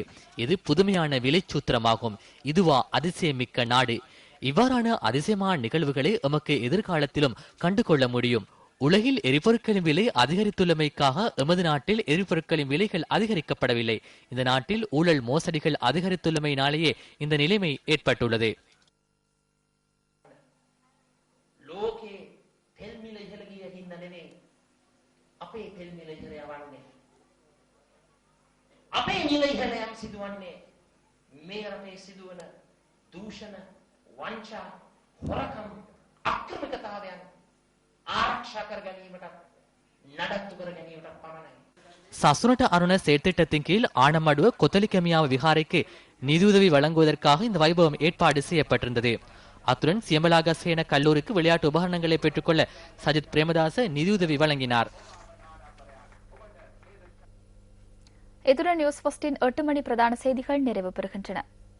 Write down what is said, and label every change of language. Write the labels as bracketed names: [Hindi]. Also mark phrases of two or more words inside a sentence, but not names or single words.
[Tamil] இது புதுமையான விலை சூத்திரமாகும். இதுவா அதிசயமிக்க நாடு? இவ்வாறான அதிசயமான நிகழ்வுகளை எமக்கு எதிர்காலத்திலும் கண்டுகொள்ள முடியும். உலகில் எரிபொருட்களின் விலை அதிகரித்துள்ளமைக்காக எமது நாட்டில் எரிபொருட்களின் விலைகள் அதிகரிக்கப்படவில்லை. இந்த நாட்டில் ஊழல் மோசடிகள் அதிகரித்துள்ளமையினாலேயே இந்த நிலைமை ஏற்பட்டுள்ளது. [Sinhala] අපේ නිලයිහලයන් සිදුවන්නේ මේ රටේ සිදුවන දූෂණ, වංචා, හොරකම්, අක්‍රමිකතාවයන් ආරක්ෂා කර ගැනීමට නඩත්තු කර ගැනීමට පමණයි. [Tamil] சசுனට அருண செயற்திட்டத்தின் கீழ் ஆனமடுவ கொத்தலிக்கமியாவ விகாரைக்கு நிதியுதவி வழங்குவதற்காக இந்த வைபவம் ஏற்பாடு செய்யப்பட்டிருந்தது. அத்துடன் சியம்பலாகசேன கல்லூரிக்கு விளையாட்டு உபகரணங்களை பெற்றுக்கொள்ள சஜித் பிரேமதாச நிதியுதவி வழங்கினார். இதுடன் நியூஸ் ஃபர்ஸ்டின் 8 மணி பிரதான செய்திகள் நிறைவு பெறுகின்றன.